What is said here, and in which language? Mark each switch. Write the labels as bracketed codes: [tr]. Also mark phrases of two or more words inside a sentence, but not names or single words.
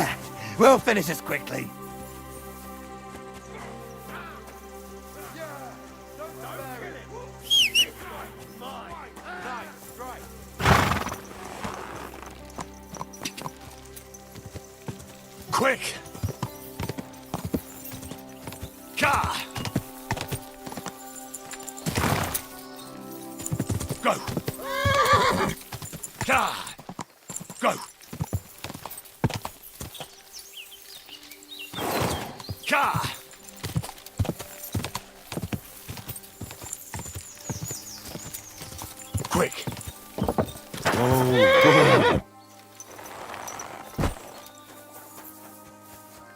[en] We'll finish this quickly. Quick! Ka! Go! Ka! Go! Ka! Quick! Oh,